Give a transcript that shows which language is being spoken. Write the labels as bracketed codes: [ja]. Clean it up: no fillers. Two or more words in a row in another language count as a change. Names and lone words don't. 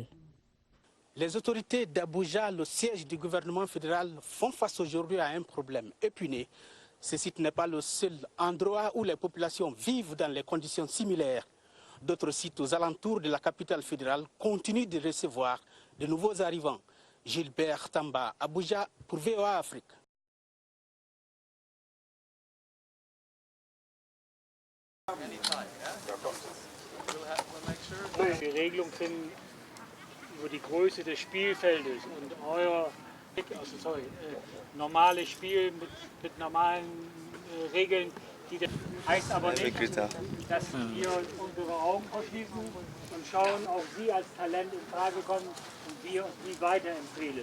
[fr] Les autorités d'Abuja, le siège du gouvernement fédéral, font face aujourd'hui à un problème épineux. Ce site n'est pas le seul endroit où les populations vivent dans les conditions similaires. D'autres sites aux alentours de la capitale fédérale continuent de recevoir de nouveaux arrivants. Gilbert Tamba, Abuja, pour VOA Afrique. [de] Die Regelung finden über die Größe des Spielfeldes und euer normales Spiel mit normalen Regeln. Heißt aber nicht, dass wir unsere Augen verschließen und schauen, ob Sie als Talent in Frage kommen und wir Sie weiterempfehlen.